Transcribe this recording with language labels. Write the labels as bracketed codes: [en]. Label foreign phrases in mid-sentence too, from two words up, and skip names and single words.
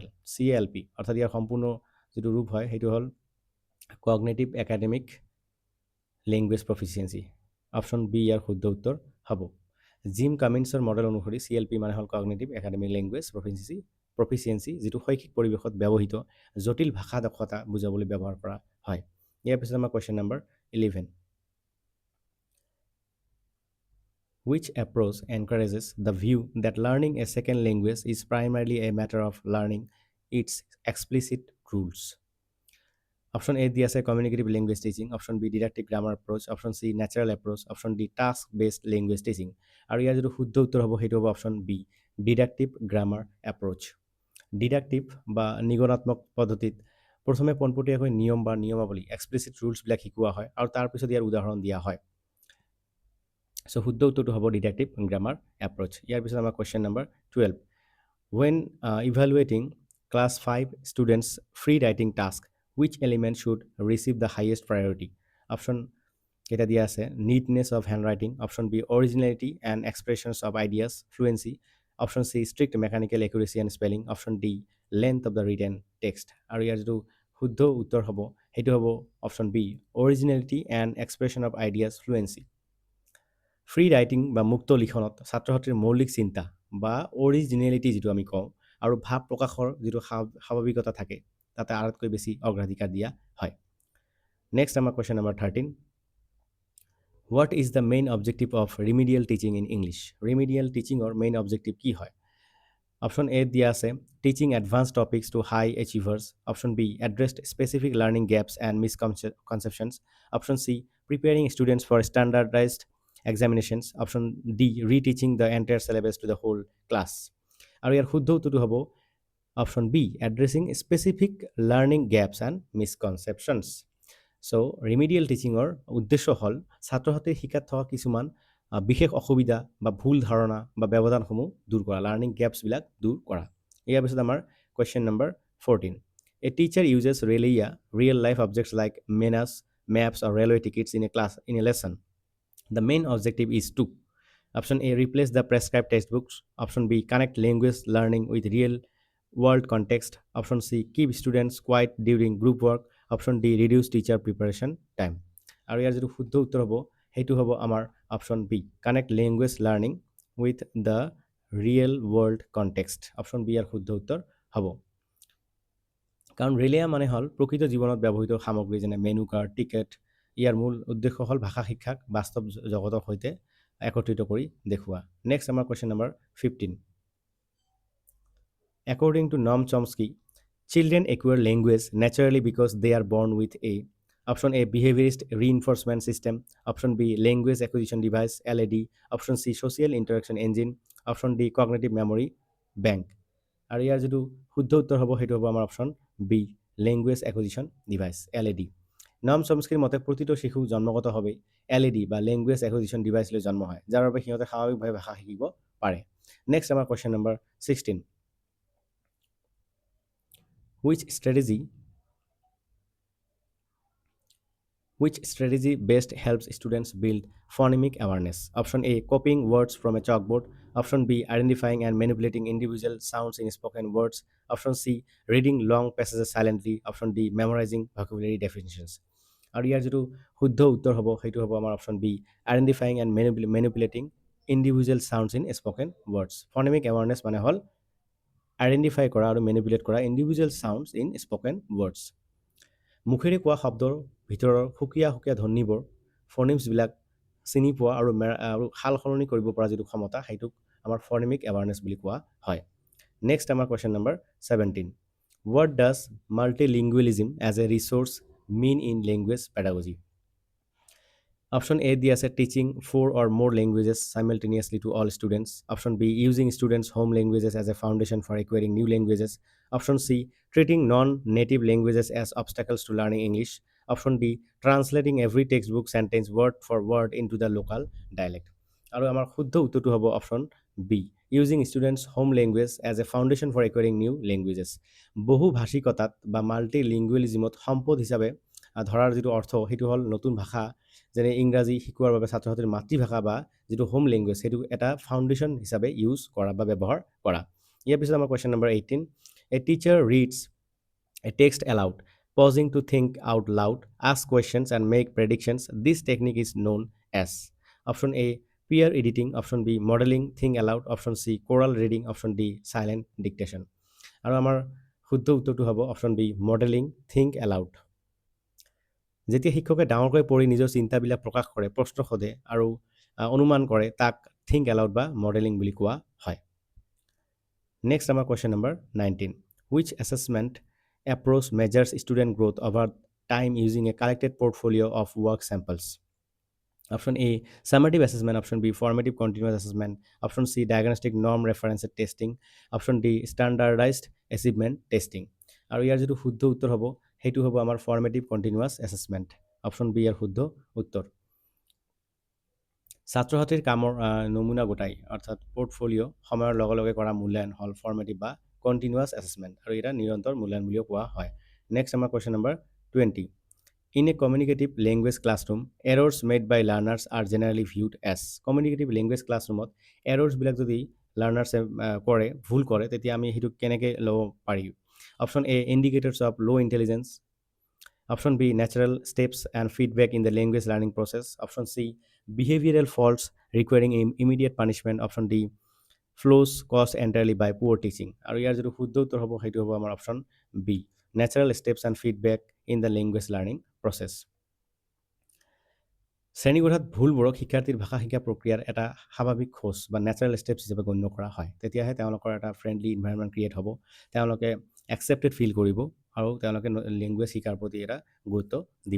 [as] CALP অৰ্থাৎ ইয়াৰ সম্পূৰ্ণ যিটো ৰূপ হয় সেইটো হ'ল [en] cognitive academic language proficiency. option B [as] ইয়াৰ শুদ্ধ উত্তৰ হ'ব। জিম কামিন্সৰ মডেল অনুসৰি CLP মানে হ'ল [en] cognitive academic language proficiency proficiency, [as] যিটো শৈক্ষিক পৰিৱেশত ব্যৱহৃত জটিল ভাষা দক্ষতা বুজাবলৈ ব্যৱহাৰ কৰা হয়। ইয়াৰ পিছত আমাৰ [en] question number [as] 11, [en] which approach encourages the view that learning a second language is primarily a matter of learning its explicit rules? option A [as] দি আছে [en] communicative language teaching, option B deductive grammar approach, option C natural approach, option D task based language teaching. [as] আৰু ইয়াৰ যিটো শুদ্ধ উত্তৰ হ'ব সেইটো হ'ব [en] option B deductive grammar approach. [as] ডিডাক্টিভ বা নিগণাত্মক পদ্ধতিত প্ৰথমে পোনপটীয়াকৈ নিয়ম বা নিয়মাৱলী [en] explicit rulesবিলাক [as] শিকোৱা হয় আৰু তাৰপিছত ইয়াৰ উদাহৰণ দিয়া হয়। চ' শুদ্ধ উত্তৰটো হ'ব [en] deductive grammar approach. [as] ইয়াৰ পিছত আমাৰ [en] question number [as] 12, [en] when evaluating class 5 students free writing task, which element should receive the highest priority? Option [as] কেইটা দিয়া আছে [en] neatness of handwriting, option B originality and expressions of ideas fluency, option C strict mechanical accuracy and spelling, option D length of the written text। [as] আৰু ইয়াৰ যিটো শুদ্ধ উত্তৰ হ'ব সেইটো হ'ব [en] option B originality and expression of ideas fluency. free writing [as] বা মুক্ত লিখনত ছাত্ৰ ছাত্ৰীৰ মৌলিক চিন্তা বা অৰিজিনেলিটি যিটো আমি কওঁ আৰু ভাৱ প্ৰকাশৰ যিটো স্বাভাৱিকতা থাকে তাতে আটাইতকৈ বেছি অগ্ৰাধিকাৰ দিয়া হয়। [en] next আমাৰ question number 13, what is the main objective of remedial teaching in English? remedial teachingৰ main objective [as] কি হয়? [en] option A [as] দিয়া আছে [en] teaching advance topics to high achievers, option B addressed specific learning gaps and misconceptions, option C preparing students for standardized examinations, option D reteaching the entire syllabus to the whole class। [as] আৰু ইয়াৰ শুদ্ধ উত্তৰটো হ'ব [en] option B addressing specific learning gaps and misconceptions. [as] চ' ৰিমিডিয়েল টিচিঙৰ উদ্দেশ্য হ'ল ছাত্ৰ ছাত্ৰীৰ শিকাত থকা কিছুমান বিশেষ অসুবিধা বা ভুল ধাৰণা বা ব্যৱধানসমূহ দূৰ কৰা, [en] learning gapsবিলাক [as] দূৰ কৰা। ইয়াৰ পিছত আমাৰ [en] question number 14, a teacher uses realia real life objects like menus, maps or railway tickets in a lesson. The main objective is to option A replace the prescribed textbooks, option B connect language learning with real world context, option C keep students quiet during group work, option D reduce teacher preparation time। [as] আৰু ইয়াৰ যিটো শুদ্ধ উত্তৰ হ'ব সেইটো হ'ব আমাৰ [en] option B connect language learning with the real world context. option B [as] ইয়াৰ শুদ্ধ উত্তৰ হ'ব। কাৰণ ৰেলিয়া মানে হ'ল প্ৰকৃত জীৱনত ব্যৱহৃত সামগ্ৰী যেনে [en] menu card, [as] টিকেট। ইয়াৰ মূল উদ্দেশ্য হ'ল ভাষা শিক্ষাক বাস্তৱ জগতৰ সৈতে একত্ৰিত কৰি দেখুওৱা। [en] next আমাৰ question number 15, according to Noam Chomsky, children acquire language naturally because they are born with a option A behaviorist reinforcement system, option B language acquisition device LAD, option C social interaction engine, option D cognitive memory bank। [as] আৰু ইয়াৰ যিটো শুদ্ধ উত্তৰ হ'ব সেইটো হ'ব আমাৰ [en] option B language acquisition device LAD. [as] নম চমস্কিৰ মতে প্ৰতিটো শিশু জন্মগতভাৱে LAD বা [en] language acquisition device [as] লৈ জন্ম হয়, যাৰ বাবে সিহঁতে স্বাভাৱিকভাৱে ভাষা শিকিব পাৰে। [en] next আমাৰ question number 16, which strategy best helps students build phonemic awareness? Option A copying words from a chalkboard, option B identifying and manipulating individual sounds in spoken words, option C reading long passages silently, option D memorizing vocabulary definitions। [as] আৰু ইয়াৰ যিটো শুদ্ধ উত্তৰ হ'ব সেইটো হ'ব আমাৰ [en] option B identifying and manipulating individual sounds in spoken words. phonemic awareness [as] মানে হ'ল আইডেণ্টিফাই কৰা আৰু মেনিপুলেট কৰা [en] individual sounds in spoken words. [as] মুখেৰে কোৱা শব্দৰ ভিতৰৰ সুকীয়া সুকীয়া ধ্বনিবোৰ ফনিমছবিলাক চিনি পোৱা আৰু সাল সলনি কৰিব পৰা যিটো ক্ষমতা সেইটোক আমাৰ [en] phonemic awareness [as] বুলি কোৱা হয়। [en] নেক্সট আমাৰ কুৱেশ্যন নম্বৰ 17, what does multilingualism as a resource mean in language pedagogy? Option A [as] দিয়া আছে [en] teaching 4 or more languages simultaneously to all students, option B using students home languages as a foundation for acquiring new languages, option C treating non-native languages as obstacles to learning English, option D translating every textbook sentence word for word into the local dialect। [as] আৰু আমাৰ শুদ্ধ উত্তৰটো হ'ব [en] option B using students home language as a foundation for acquiring new languages. [as] বহু ভাষিকতাত বা মাল্টি লিংগুৱেলিজিমত সম্পদ হিচাপে ধৰাৰ যিটো অৰ্থ সেইটো হ'ল নতুন ভাষা যেনে ইংৰাজী শিকোৱাৰ বাবে ছাত্ৰ ছাত্ৰীৰ মাতৃভাষা বা যিটো [en] home language [as] সেইটো এটা ফাউণ্ডেশ্যন হিচাপে ইউজ কৰা বা ব্যৱহাৰ কৰা। ইয়াৰ পিছত আমাৰ [en] question number 18, a teacher reads a text aloud pausing to think out loud, ask questions and make predictions. This technique is known as option A peer editing, option B modeling think aloud, option C choral reading, option D silent dictation। [as] আৰু আমাৰ শুদ্ধ উত্তৰটো হ'ব [en] option B modeling think aloud. [as] যেতিয়া শিক্ষকে ডাঙৰকৈ পঢ়ি নিজৰ চিন্তাবিলাক প্ৰকাশ কৰে, প্ৰশ্ন সোধে আৰু অনুমান কৰে, তাক [en] think aloud [as] বা মডেলিং বুলি কোৱা হয়। [en] নেক্সট আমাৰ কুৱেশ্যন নম্বৰ 19, which assessment approach measures student growth over time using a collected portfolio of work samples? Option A summative assessment, option B formative continuous assessment, option C diagnostic norm reference testing, option D standardized achievement testing। [as] আৰু ইয়াৰ যিটো শুদ্ধ উত্তৰ হ'ব সেইটো হ'ব আমাৰ [en] formative continuous assessment. option B [as] ইয়াৰ শুদ্ধ উত্তৰ। ছাত্ৰ ছাত্ৰীৰ কামৰ নমুনা গোটাই অৰ্থাৎ পৰ্টফলিঅ' সময়ৰ লগে লগে কৰা মূল্যায়ন হ'ল ফৰ্মেটিভ বা [en] continuous assessment, [as] আৰু এটা নিৰন্তৰ মূল্যায়ন বুলিও কোৱা হয়। [en] next আমাৰ question number 20, in a communicative language classroom errors made by learners are generally viewed as। communicative language classroomত [as] এৰৰ্ছবিলাক যদি লাৰ্ণাৰ্ছে কৰে, ভুল কৰে, তেতিয়া আমি সেইটো কেনেকৈ ল'ব পাৰি? [en] option A indicators of low intelligence, option B natural steps and feedback in the language learning process, option C behavioral faults requiring immediate punishment, option D flows caused entirely by poor teaching। [as] আৰু ইয়াৰ যিটো শুদ্ধ উত্তৰ হ'ব সেইটো হ'ব আমাৰ [en] option B natural steps and feedback in the language learning process. [as] শ্ৰেণীকোঠাত ভুলবোৰক শিক্ষাৰ্থীৰ ভাষা শিকা প্ৰক্ৰিয়াৰ এটা স্বাভাৱিক খোজ বা [en] natural steps [as] হিচাপে গণ্য কৰা হয়। তেতিয়াহে তেওঁলোকৰ এটা [en] friendly environment create [as] হ'ব, তেওঁলোকে [en] accepted feel [as] কৰিব আৰু তেওঁলোকে লেংগুৱেজ শিকাৰ প্ৰতি এটা গুৰুত্ব দিব।